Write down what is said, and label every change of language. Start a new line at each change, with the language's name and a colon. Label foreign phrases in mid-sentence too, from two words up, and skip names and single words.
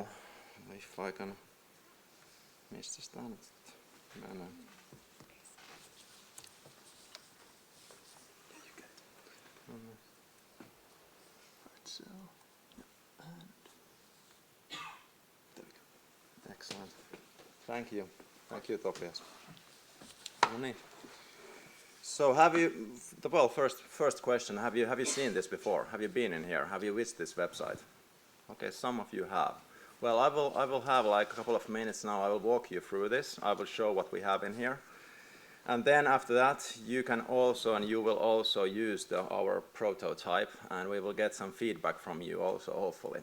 English: If I can miss this down. No. Excellent. Thank you,
Finnish: Topias. No niin.
English: So have you? Well, first question. Have you seen this before? Have you been in here? Have you visited this website? Okay, some of you have. Well, I will have like a couple of minutes now. I will walk you through this. I will show what we have in here, and then after that, you will also use our prototype, and we will get some feedback from you also, hopefully.